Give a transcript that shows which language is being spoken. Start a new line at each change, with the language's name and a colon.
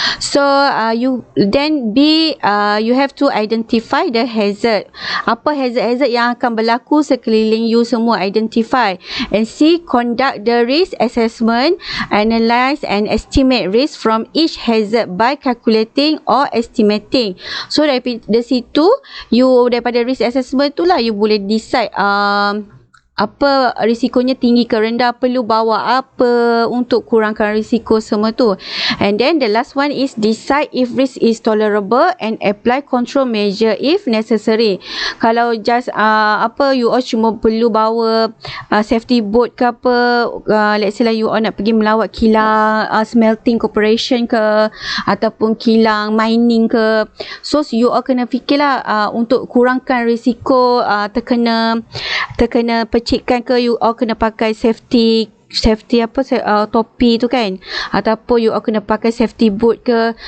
English: So you then you have to identify the hazard.
Malay: Apa hazard yang akan berlaku sekeliling you semua, identify.
English: And C, conduct the risk assessment, analyze and estimate risk from each hazard by calculating or estimating.
Malay: So daripada situ, daripada risk assessment tu lah you boleh decide apa risikonya tinggi ke rendah, perlu bawa apa untuk kurangkan risiko semua tu.
English: And then the last one is decide if risk is tolerable and apply control measure if necessary.
Malay: Kalau just you all cuma perlu bawa safety boat ke apa, let's say lah you all nak pergi melawat kilang smelting corporation ke ataupun kilang mining ke, so you all kena fikirlah untuk kurangkan risiko terkena percikan ke, you all kena pakai safety topi tu kan, ataupun you all kena pakai safety boot ke.